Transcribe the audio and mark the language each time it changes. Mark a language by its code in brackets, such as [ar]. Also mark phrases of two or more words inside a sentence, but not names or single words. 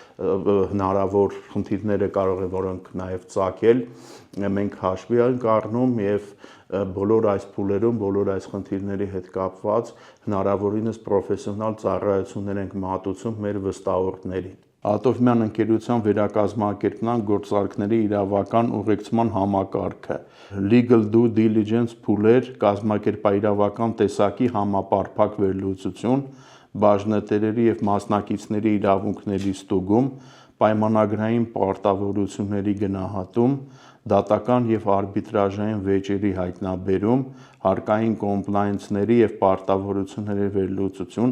[hy] հնարավոր խնդիրները կարող է որոնք նաև ծագել, մենք հաշվի ենք առնում և բոլոր այս փուլերում, բոլոր այս խնդիրների հետ կապված հնարավորինս պրոֆեսիոնալ ծառայություններ ենք մատուցում մեր վստահողներին։ Ատովյան ընկերության վերակազմակերպման գործարքների իրավական ուղեկցման համակարգը, [en] legal due diligence [hy] փուլեր, կազմակերպաիրավական տեսակի համապարփակ վերլուծություն, բաժնետերերի և մասնակիցների իրավունքների ստուգում, պայմանագրային պարտավորությունների գնահատում, դատական և արբիտրաժային վեճերի հայտնաբերում, հարկային կոմպլայնսների և պարտավորությունների վերլուծություն,